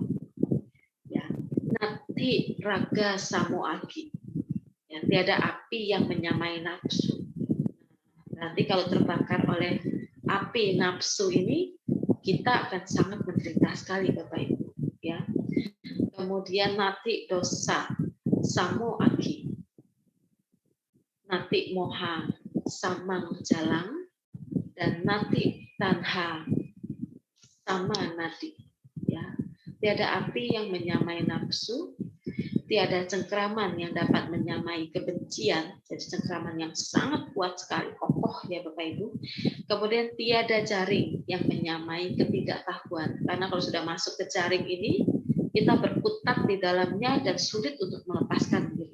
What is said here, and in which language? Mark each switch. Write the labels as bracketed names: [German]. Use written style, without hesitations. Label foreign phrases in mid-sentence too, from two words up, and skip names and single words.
[Pali] Ya. Nati raga samoagi. [Indonesian] Ya, tiada api yang menyamai nafsu. Nanti kalau terbakar oleh api nafsu ini, kita akan sangat menderita sekali, Bapak Ibu. Ya. Kemudian [Pali] nati dosa samo aki, nati moha samang jalang, dan nati tanha sama nadi. Ya. [Indonesian] Tiada api yang menyamai nafsu, tiada cengkraman yang dapat menyamai kebencian, jadi cengkraman yang sangat kuat sekali, kokoh ya Bapak Ibu. Kemudian tiada jaring yang menyamai ketidaktahuan, karena kalau sudah masuk ke jaring ini, kita berkutat di dalamnya dan sulit untuk melepaskan diri.